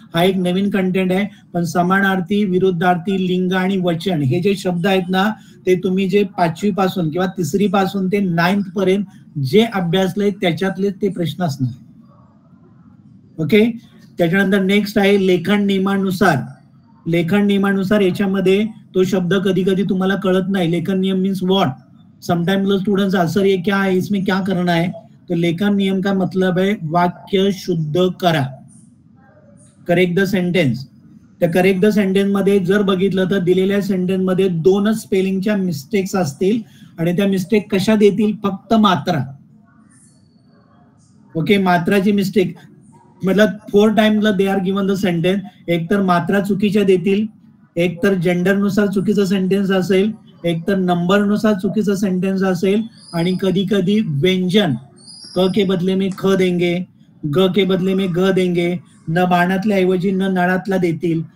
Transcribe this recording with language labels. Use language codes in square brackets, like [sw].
[mr] हा एक नवीन कंटेंट आहे. पण समानार्थी, विरुद्धार्थी, लिंग आणि वचन हे जे शब्द आहेत ना, ते तुम्ही जे 5वी पासून किंवा 3री पासून ते 9th पर्यंत जे अभ्यासले त्याच्यातले ते प्रश्न असणार. ओके, त्याच्यानंतर नेक्स्ट आहे लेखन नियमानुसार. लेखन नियमानुसार याच्यामध्ये तो शब्द कधी कधी तुम्हाला कळत नाही. [en] लेखन नियम means what? [hi] Sometimes students answer ये क्या है, इसमें क्या करना है? तो लेखन नियम का मतलब है वाक्य शुद्ध करा, [en] Correct the sentence. [mr] त्या करेक्ट द सेंटेन्स मध्ये जर बघितलं तर दिलेल्या सेंटेन्स मध्ये 2च स्पेलिंगच्या मिस्टेक्स असतील, आणि त्या मिस्टेक कशा देतील? फक्त मात्रा. [en] Okay, मात्राची mistake मतलब 4 times they are given the sentence. [mr] एक तर मात्रा चुकीच्या देतील, एक तर जेंडर नुसार चुकीचं सेंटेन्स असेल, एक तर नंबर नुसार चुकीचं सेंटेन्स असेल, आणि कधी कधी व्यंजन [hi] क के बदले में ख देंगे, ग के बदले में ग देंगे, [mr] न बाणातल्या ऐवजी न नळातला देतील.